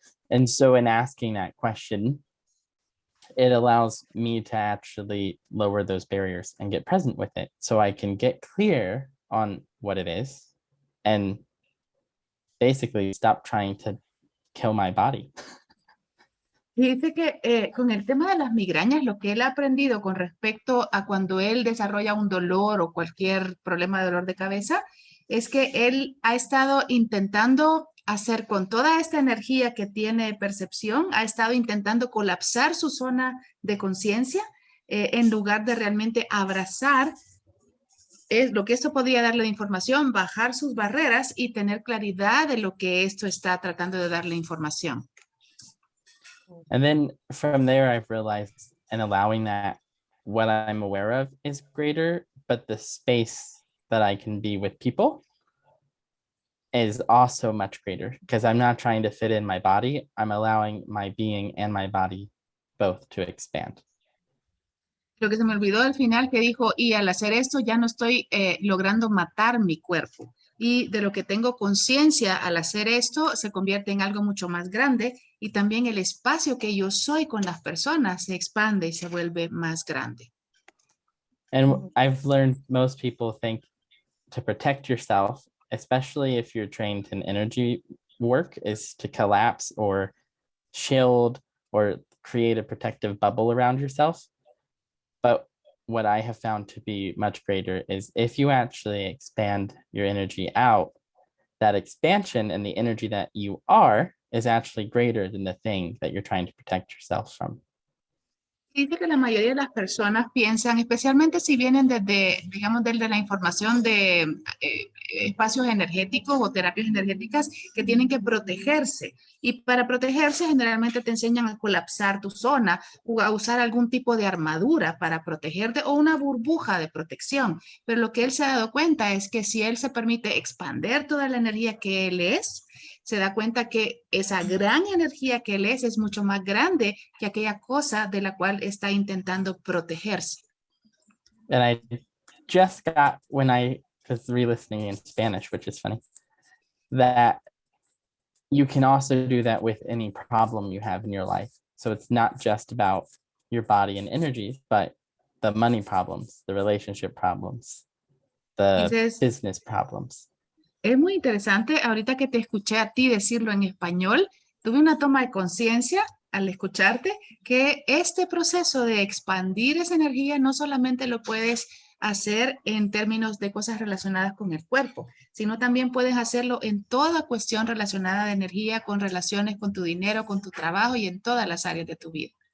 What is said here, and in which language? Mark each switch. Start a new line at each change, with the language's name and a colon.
English: And so in asking that question, it allows me to actually lower those barriers and get present with it so I can get clear on what it is and basically stop trying to kill my body.
Spanish: Y dice que con el tema de las migrañas, lo que él ha aprendido con respecto a cuando él desarrolla un dolor o cualquier problema de dolor de cabeza, es que él ha estado intentando hacer con toda esta energía que tiene percepción, ha estado intentando colapsar su zona de conciencia en lugar de realmente abrazar lo que esto podría darle de información, bajar sus barreras y tener claridad de lo que esto está tratando de darle información.
English: And then from there, I've realized and allowing that what I'm aware of is greater, but the space that I can be with people is also much greater because I'm not trying to fit in my body. I'm allowing my being and my body both to expand.
Spanish: Lo que se me olvidó al final que dijo, y al hacer esto ya no estoy logrando matar mi cuerpo. Y de lo que tengo conciencia al hacer esto se convierte en algo mucho más grande y también el espacio que yo soy con las personas se expande y se vuelve más grande.
English: And I've learned most people think to protect yourself, especially if you're trained in energy work, is to collapse or shield or create a protective bubble around yourself. But what I have found to be much greater is if you actually expand your energy out, that expansion and the energy that you are is actually greater than the thing that you're trying to protect yourself from.
Spanish: Dice que la mayoría de las personas piensan, especialmente si vienen desde, digamos, desde la información de espacios energéticos o terapias energéticas, que tienen que protegerse. Y para protegerse generalmente te enseñan a colapsar tu zona o a usar algún tipo de armadura para protegerte o una burbuja de protección. Pero lo que él se ha dado cuenta es que si él se permite expandir toda la energía que él es, se da cuenta que esa gran energía que él es mucho más grande que aquella cosa de la cual está intentando protegerse.
English: And I just got, when I was re-listening in Spanish, which is funny, that you can also do that with any problem you have in your life. So it's not just about your body and energies, but the money problems, the relationship problems, the business problems.
Spanish: Es muy interesante, ahorita que te escuché a ti decirlo en español, tuve una toma de conciencia al escucharte que este proceso de expandir esa energía no solamente lo puedes hacer en términos de cosas relacionadas con el cuerpo, sino también puedes hacerlo en toda cuestión relacionada de energía, con relaciones con tu dinero, con tu trabajo y en todas las áreas de tu vida.